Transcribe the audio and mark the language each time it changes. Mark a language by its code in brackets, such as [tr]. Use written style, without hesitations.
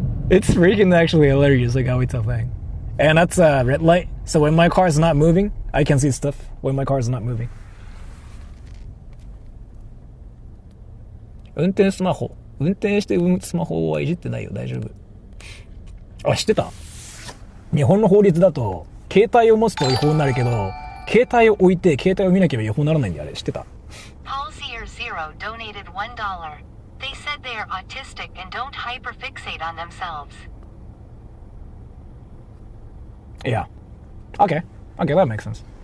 [en] It's freaking actually hilarious, like how it's a thing. And that's a red light. So when my car is not moving, I can see stuff when my car is not moving. [ja] 運転スマホ。運転してスマホはいじってないよ。大丈夫。あ、知ってた？日本の法律だと、携帯を持つと違法になるけど、携帯を置いて携帯を見なければ違法にならないんだよ、あれ。知ってた？ [en] Paulsier Zero donated $1. They said they are autistic and don't hyperfixate on themselves. Yeah. Okay, that makes sense.